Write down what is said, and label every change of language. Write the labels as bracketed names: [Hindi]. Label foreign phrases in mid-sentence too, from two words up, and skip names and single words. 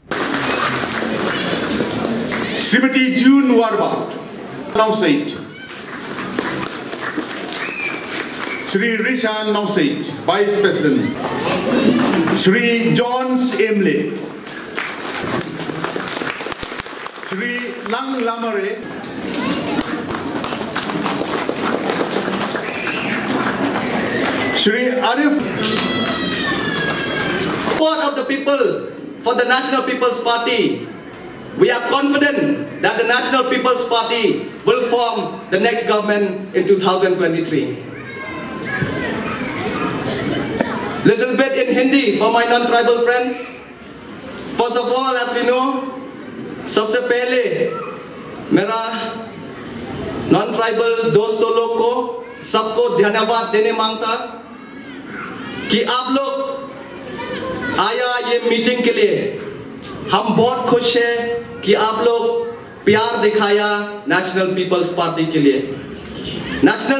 [English] Srimati June Warba, Nausaid. Sri Rishan Nausaid, Vice President. Sri Johns Emle. Sri Lang Lamare. Shri Arif. Support of the people for the National People's Party. We are confident that the National People's Party will form the next government in 2023. Little bit in Hindi for my non-tribal friends. First of all, as we know, [Hindi] सबसे पहले मेरा non-tribal दोस्तों लोग को सबको धन्यवाद देने मांगता कि आप लोग आया ये मीटिंग के लिए हम बहुत खुश हैं कि आप लोग प्यार दिखाया नेशनल पीपल्स पार्टी के लिए नेशनल